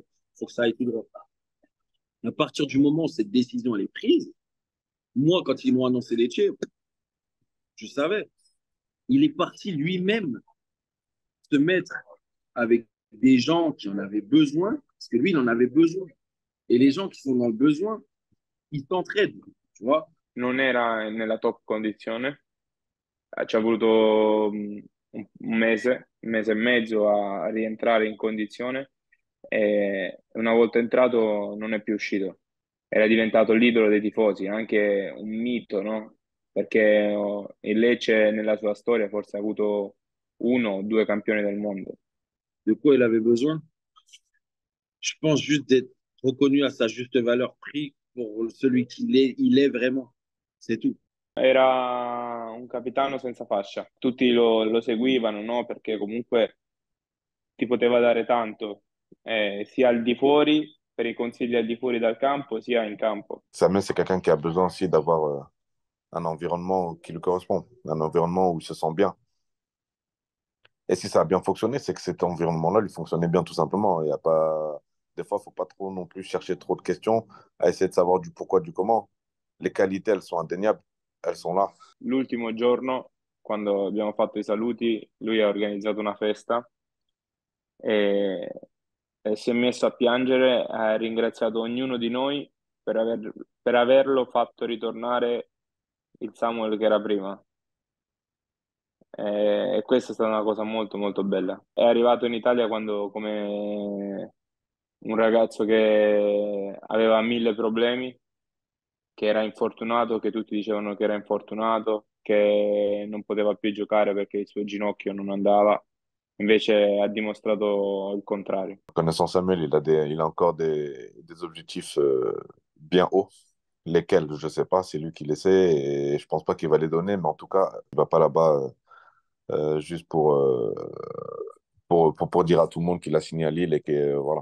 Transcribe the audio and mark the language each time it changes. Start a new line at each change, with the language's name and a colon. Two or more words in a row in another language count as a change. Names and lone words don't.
French: Il faut que ça aille tout droit. À partir du moment où cette décision elle est prise, moi, quand ils m'ont annoncé les tiers, je savais. Il est parti lui-même se mettre avec des gens qui en avaient besoin, parce que lui, il en avait besoin. Et les gens qui sont dans le besoin, ils t'entraident, tu vois.
Italian: Non era nella top condizione, ci ha voluto un mese e mezzo a rientrare in condizione e una volta entrato non è più uscito. Era diventato l'idolo dei tifosi, anche un mito, no? Perché il Lecce nella sua storia forse ha avuto uno o due campioni del mondo.
French: De quoi il avait besoin? Je pense juste d'être reconnu à sa juste valeur, pris pour celui qu'il est vraiment. C'est tout.
Italian: Era un capitano senza fascia, tutti lo seguivano, no? Perché comunque ti poteva dare tanto, sia al di fuori, per i consigli al di fuori dal campo, sia in campo.
French: Samuel, c'est quelqu'un qui a besoin aussi d'avoir un environnement qui lui correspond, un environnement où il se sent bien. Et si ça a bien fonctionné, c'est que cet environnement-là lui fonctionnait bien tout simplement. Il y a pas... Des fois, il ne faut pas trop non plus chercher trop de questions, à essayer de savoir du pourquoi, du comment. Les qualités, elles sont indéniables, elles sont là.
Italian: L'ultimo giorno, quando abbiamo fatto i saluti, lui ha organizzato una festa e, e si è messo a piangere, ha ringraziato ognuno di noi per averlo fatto ritornare il Samuel che era prima. E questa è stata una cosa molto molto bella. È arrivato in Italia quando come un ragazzo che aveva mille problemi, che era infortunato, che tutti dicevano che era infortunato, che non poteva più giocare perché il suo ginocchio non andava, invece ha dimostrato il contrario.
French: Connaissant Samuel, il a encore des objectifs bien hauts. Lesquels, je ne sais pas, c'est lui qui les sait et je pense pas qu'il va les donner, mais en tout cas, il va pas là-bas juste pour dire à tout le monde qu'il a signé à Lille et que voilà.